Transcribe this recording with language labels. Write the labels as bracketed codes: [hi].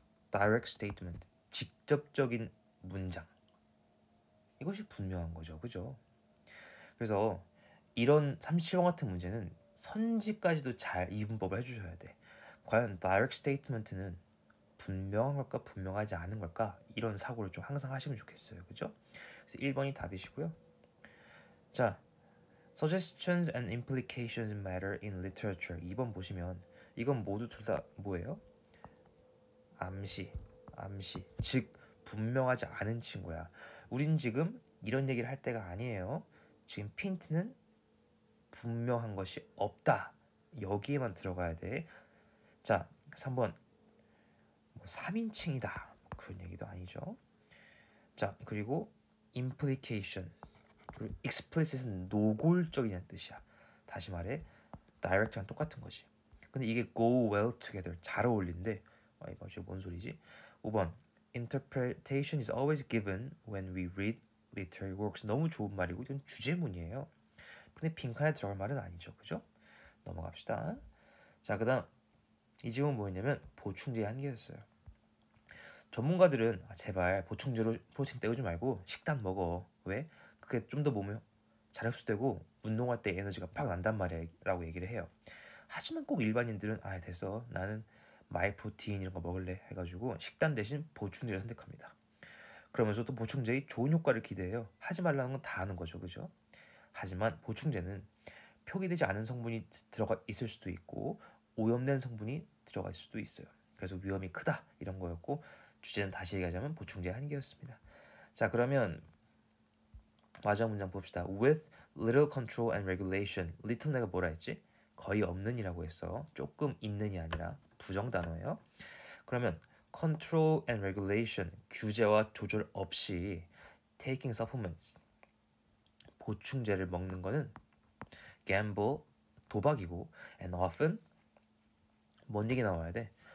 [ko] Direct statement, 직접적인 문장. 이것이 분명한 거죠. 그죠? 그래서 이런 37번 같은 문제는 선지까지도 잘 이분법을 해주셔야 돼. 과연 direct statement는 분명한 걸까 분명하지 않은 걸까 이런 사고를 좀 항상 하시면 좋겠어요. 그죠? 그래서 1번이 답이시고요. [en] 자, suggestions and implications matter in literature. [ko] 2번 보시면 이건 모두 둘 다 뭐예요? 암시. 즉 분명하지 않은 친구야. 우린 지금 이런 얘기를 할 때가 아니에요. 지금 핀트는 분명한 것이 없다. 여기에만 들어가야 돼. 자, 3번 3인칭이다. 그런 얘기도 아니죠. 자, 그리고 implication 그리고 explicit은 노골적이라는 뜻이야. 다시 말해 direct랑 똑같은 거지. 근데 이게 [en] go well together [ko] 잘 어울린데 이거 지금 뭔 소리지? [en] 5번 interpretation is always given when we read literary works. [ko] 너무 좋은 말이고 이건 주제문이에요. 근데 빈칸에 들어갈 말은 아니죠. 그죠? 넘어갑시다. 자, 그 다음 이 질문 뭐였냐면 보충제의 한계였어요. 전문가들은 제발 보충제로 프로틴 때우지 말고 식단 먹어. 왜? 그게 좀 더 몸에 잘 흡수되고 운동할 때 에너지가 팍 난단 말이야 라고 얘기를 해요. 하지만 꼭 일반인들은 아 됐어 나는 마이프로틴 이런 거 먹을래 해가지고 식단 대신 보충제를 선택합니다. 그러면서 또 보충제의 좋은 효과를 기대해요. 하지 말라는 건 다 아는 거죠, 그죠? 하지만 보충제는 표기되지 않은 성분이 들어가 있을 수도 있고 오염된 성분이 들어갈 수도 있어요. 그래서 위험이 크다 이런 거였고 주제는 다시 얘기하자면 보충제의 한계였습니다. 자 그러면 마지막 문장 봅시다. [en] With little control and regulation. [ko] little 내가 뭐라 했지? 거의 없는이라고 했어. 조금 있는이 아니라 부정 단어예요. 그러면 control and regulation 규제와 조절 없이 [en] taking supplements [ko] 보충제를 먹는 거는 gamble 도박이고 and often 뭔 얘기 나와야 돼?